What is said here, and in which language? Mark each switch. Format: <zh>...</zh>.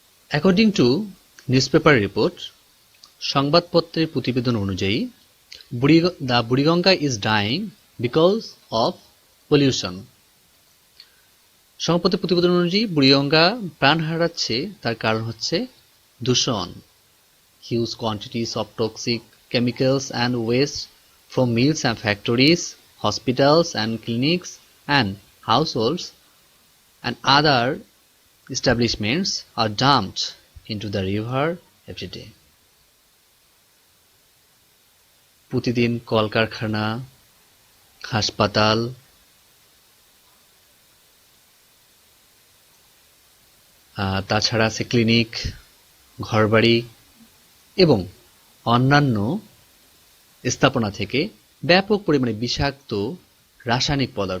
<en>according to newspaper report,</en> <bn>সংবাদপত্রের প্রতিবেদন অনুযায়ী,</bn> <en>The Buriganga is dying because of pollution.</en> <bn>সংবাদপত্রের প্রতিবেদন অনুযায়ী বুড়িগঙ্গা প্রাণ হারাচ্ছে, তার কারণ হচ্ছে দূষণ।</bn> <en>Huge quantities of toxic chemicals and waste from mills and factories, hospitals and clinics, and households and other establishments are dumped into the river every day.</en> <bn>প্রতিদিন কলকারখানা, হাসপাতাল, তাছাড়া আছে ক্লিনিক, ঘরবাড়ি এবং অন্যান্য স্থাপনা থেকে ব্যাপক পরিমাণে বিষাক্ত রাসায়নিক</bn>